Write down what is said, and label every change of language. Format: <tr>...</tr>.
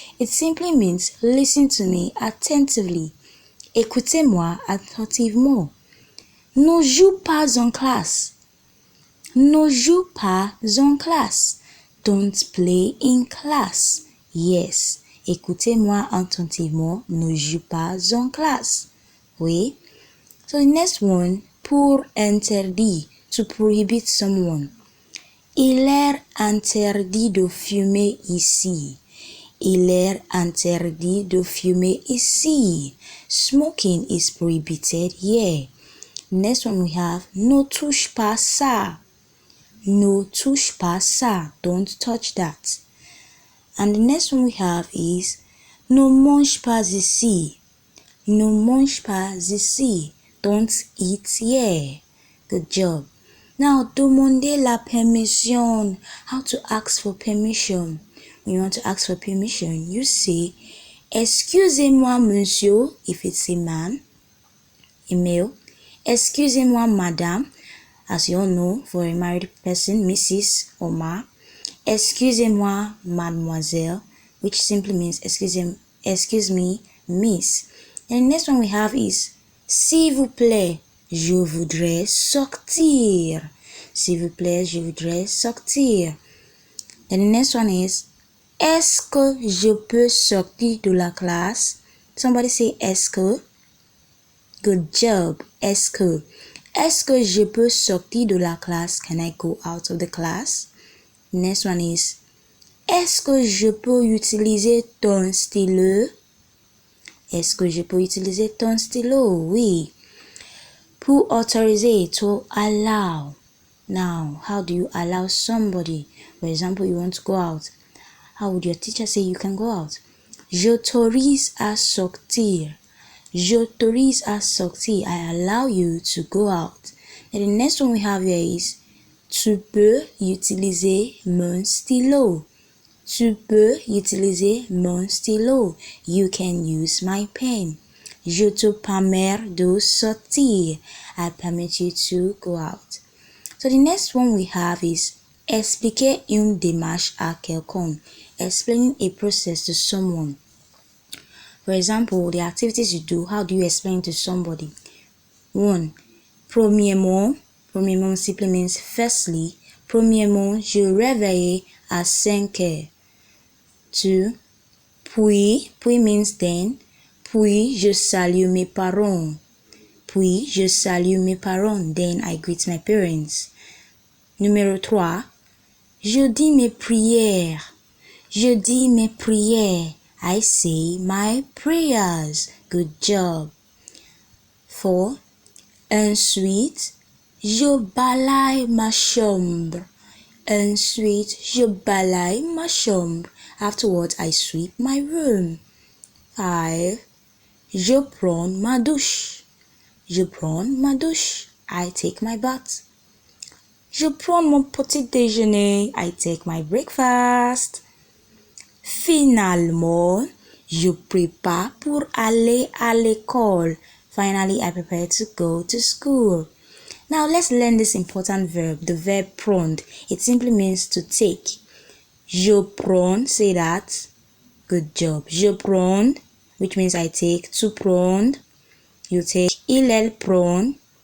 <en>It simply means listen to me attentively.</en> <fr>Écoutez-moi attentivement. Ne joue pas en classe. Ne joue pas en classe.</fr> <en>Don't play in class. Yes.</en> <fr>Écoutez-moi attentivement. Ne joue pas en classe. Oui.</fr> <en>So the next one,</en> <fr>pour interdit,</fr> <en>to prohibit someone.</en> <fr>Il est interdit de fumer ici. Il est interdit de fumer ici.</fr> <en>Smoking is prohibited here. Next one we have,</en> <fr>ne touche pas ça. Ne touche pas ça.</fr> <en>Don't touch that. And the next one we have is,</en> <fr>ne mange pas ici. Ne mange pas ici.</fr> <en>Don't eat here. Good job.</en> <fr>Now, demander la permission.</fr> <en>How to ask for permission. When you want to ask for permission, you say,</en> <fr>excusez-moi, monsieur,</fr> <en>if it's a man, a male.</en> <fr>Excusez-moi, madame,</fr> <en>as you all know, for a married person, Mrs. or Ma.</en> <fr>Excusez-moi, mademoiselle,</fr> <en>which simply means excuse me, miss. And the next one we have is,</en> <fr>s'il vous plaît, je voudrais sortir. S'il vous plaît, je voudrais sortir.</fr> <en>And the next one is,</en> <fr>est-ce que je peux sortir de la classe?</fr> <en>Somebody say,</en> <fr>est-ce que?</fr> <en>Good job.</en> <fr>Est-ce que? Est-ce que je peux sortir de la classe?</fr> <en>Can I go out of the class? Next one is,</en> <fr>est-ce que je peux utiliser ton stylo? Est-ce que je peux utiliser ton stylo? Oui. Pour autoriser,</fr> <en>to allow. Now, how do you allow somebody? For example, you want to go out. How would your teacher say you can go out?</en> <fr>J'autorise à sortir. J'autorise à sortir.</fr> <en>I allow you to go out. And the next one we have here is,</en> <fr>tu peux utiliser mon stylo. Tu peux utiliser mon stylo.</fr> <en>You can use my pen.</en> <fr>Je te permets de sortir.</fr> <en>I permit you to go out. So the next one we have is,</en> <fr>expliquer une démarche à quelqu'un.</fr> <en>Explaining a process to someone. For example, the activities you do, how do you explain to somebody? 1. Premièrement. Premièrement simply means firstly.</en> <fr>Premièrement, je réveille à 5 heures. 2.</fr> <en>Puis means then.</en> <fr>Puis je salue mes parents. Puis je salue mes parents.</fr> <en>Then I greet my parents. Numéro 3.</en> <fr>Je dis mes prières. Je dis mes prières.</fr> <en>I say my prayers. Good job. 4.</en> <fr>Ensuite, je balaye ma chambre. Ensuite, je balaye ma chambre.</fr> <en>Afterwards, I sweep my room.</en> <fr>5. Je prends ma douche. Je prends ma douche.</fr> <en>I take my bath.</en> <fr>Je prends mon petit déjeuner.</fr> <en>I take my breakfast.</en> <fr>Finalement, je prépare pour aller à l'école.</fr> <en>Finally, I prepare to go to school. Now, let's learn this important verb, the verb prendre. It simply means to take. Je prends, say that. Good job. Je prends, which means I take.</en> <fr>To prendre, you take. Il, elle prend.</fr>